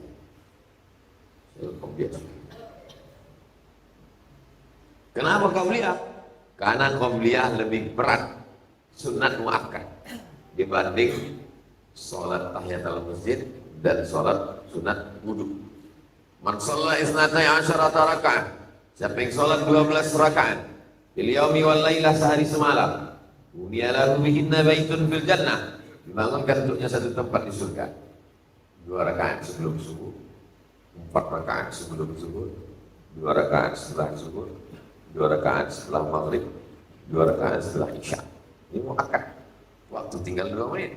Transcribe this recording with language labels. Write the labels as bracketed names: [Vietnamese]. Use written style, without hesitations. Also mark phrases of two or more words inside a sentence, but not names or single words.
[Indonesian] Kenapa qobliyah? Karena qobliyah lebih berat, sunat muakkad dibanding sholat tahiyatul masjid dan sholat sunat wudu. [Arabic] من صلى اثنتي عشرة ركعة, [Indonesian] siapa yang sholat 12 rakaat [Arabic] في اليوم والليلة, [Indonesian] sehari semalam, [Arabic] بني له بهن بيت في الجنة. [Indonesian] Dibangunkan untuknya satu tempat di surga. 2 rakaat sebelum subuh, 4 rakaat sebelum subuh, 2 rakaat setelah subuh, 2 rakaat setelah maghrib, 2 rakaat setelah isya. Ini muakkad. Waktu tinggal 2 menit.